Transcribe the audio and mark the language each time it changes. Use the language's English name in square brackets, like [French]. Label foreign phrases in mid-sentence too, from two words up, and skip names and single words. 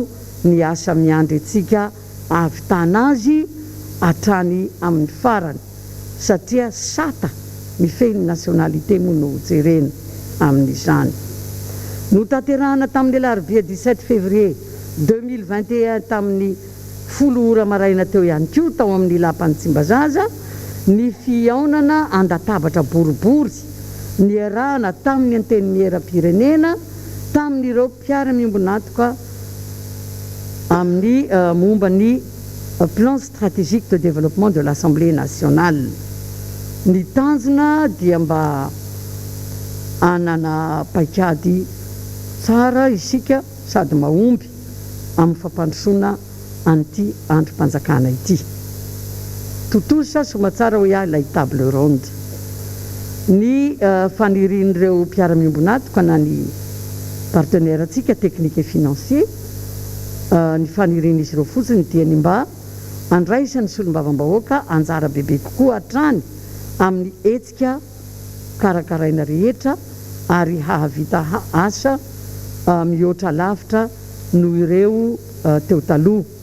[Malagasy] ny asa miandry atsika ahavitana azy hatrany amin'ny farany satria sata mifehy ny nationalité moa no jerena amin'izany notanterahana tamin'ny alarobia 17 février 2021 tamin'ny 10 ora maraina teo ihany koa tao amin'ny lapan'ny Tsimbazaza ny fiaonana andatabatra boribory ny arahana tamin'ny anteny miera-pirenena tamin'ireo mpiara-miombonatoka amin'ny momba ny [French] plan stratégique de développement de l'Assemblée nationale [Malagasy] ny tanjona dia mba anana paikady tsara isika sady mahomby amin'ny fampandrosoana an'ity androm-panjakana ity totosa somatsara ho iahy ilay [French] table ronde [Malagasy] ny fanirian'ireo mpiara-miombonatoka na ny partenaire atsika [French] technique et financier [Malagasy] ny fanirian'izy ireo fotsiny dia ny mba andraisany solombavam-bahoaka anjara bebe kokoa hatrany amin'ny hetsika karakaraina rehetra ary hahavita asa mihoatra lavitra noho ireo teo taloha